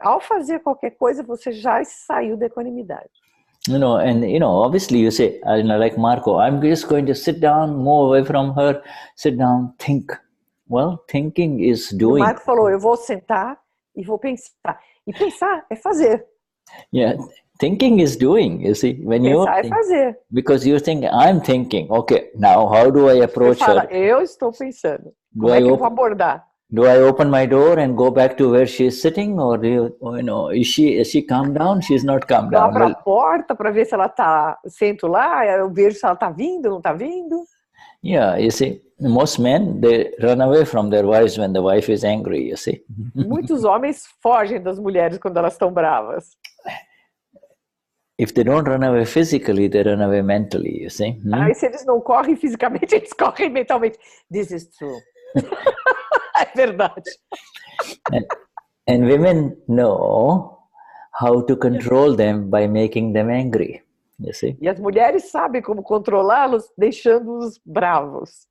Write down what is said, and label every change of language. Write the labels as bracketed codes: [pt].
[pt] Ao fazer qualquer coisa, você já saiu da equanimidade. [en] You know, and you know, obviously you say, you know, like Marco, I'm just going to sit down, move away from her, sit down, think. Well, thinking is doing. [pt] O Marco falou, eu vou sentar e vou pensar. E pensar é fazer. [en] Yeah, thinking is doing, you see. When [pt] Pensar é fazer. [en] Because you think, I'm thinking, okay, now how do I approach [pt] Você fala, [en] her? [pt] eu estou pensando. Como é que eu vou abordar? [en] Do I open my door and go back to where she is sitting, or do you know, is she calmed down? She's not calmed down. [pt] Eu abro a porta para ver se ela tá, sento lá, eu vejo se ela tá vindo, não tá vindo. [en] Yeah, you see, most men, they run away from their wives when the wife is angry, you see. [pt] Muitos homens fogem das mulheres quando elas estão bravas. [en] If they don't run away physically, they run away mentally, you see. [pt] Aí se eles não correm fisicamente, eles correm mentalmente. [en] This is true. [pt] É verdade. [en] And women know how to control them by making them angry, you see. [pt] E as mulheres sabem como controlá-los, deixando-os bravos.